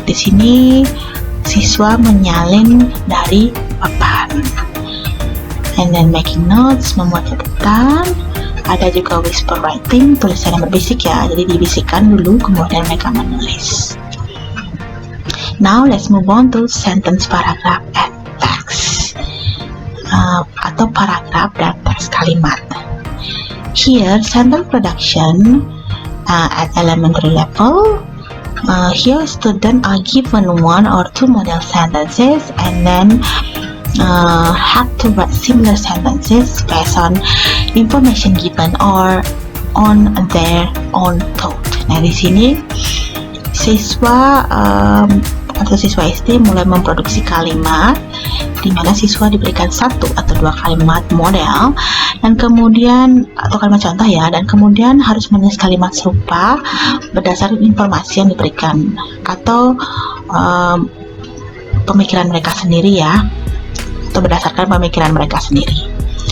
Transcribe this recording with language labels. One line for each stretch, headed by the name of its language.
Indonesian: Di sini siswa menyalin dari papan.
English: And then making notes,
Indonesian: membuat catatan. Ada juga
English: whisper writing,
Indonesian: tulisan yang berbisik ya. Jadi dibisikkan dulu kemudian mereka menulis.
English: Now let's move on to sentence, paragraph, and text.
Indonesian: Atau paragraf dan teks kalimat.
English: Here, sentence production at elementary level. Here, students are given 1 or 2 model sentences and then have to write similar sentences based on information given or on their own thought.
Indonesian: Nah, di sini siswa atau siswa SD mulai memproduksi kalimat di mana siswa diberikan 1 atau 2 kalimat model dan kemudian atau kalimat contoh ya, dan kemudian harus menulis kalimat serupa berdasarkan informasi yang diberikan atau pemikiran mereka sendiri ya, atau berdasarkan pemikiran mereka sendiri.